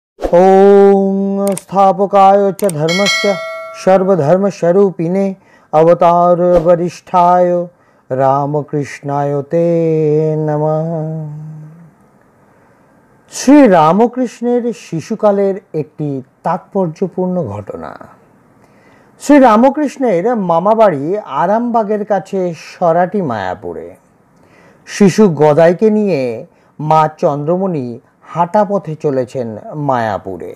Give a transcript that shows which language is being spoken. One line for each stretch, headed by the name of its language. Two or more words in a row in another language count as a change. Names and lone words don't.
Sanskrit: ओम स्थापकाय च धर्मस्य सर्वधर्मस्वरूपिणे अवतार वरिष्ठाय रामकृष्णाय ते नमः।
Bangla: শ্রী রামকৃষ্ণের শিশুকালের একটি তাৎপর্যপূর্ণ ঘটনা। শ্রী রামকৃষ্ণের মামাবাড়ি আরামবাগের কাছে সরাটি মায়াপুরে। শিশু গদাইকে নিয়ে মা চন্দ্রমণি হাঁটা পথে চলেছেন মায়াপুরে।